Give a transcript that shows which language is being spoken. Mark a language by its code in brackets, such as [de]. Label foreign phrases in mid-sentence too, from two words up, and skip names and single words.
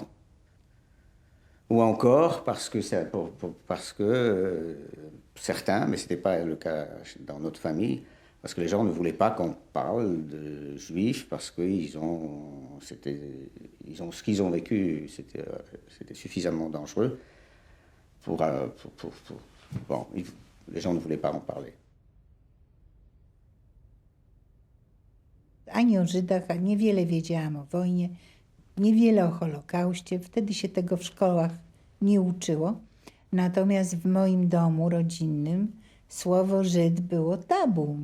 [fr] Ou encore parce que certains, mais ce n'était pas le cas dans notre famille, parce que les gens ne voulaient pas qu'on parle de juifs, parce que ce qu'ils ont vécu, c'était suffisamment dangereux bon, les gens ne voulaient pas en parler. [pl] Ani o Żydach, a niewiele wiedziałam o wojnie, niewiele o Holokauście. Wtedy się tego w szkołach nie uczyło. Natomiast w moim domu rodzinnym słowo Żyd było tabu.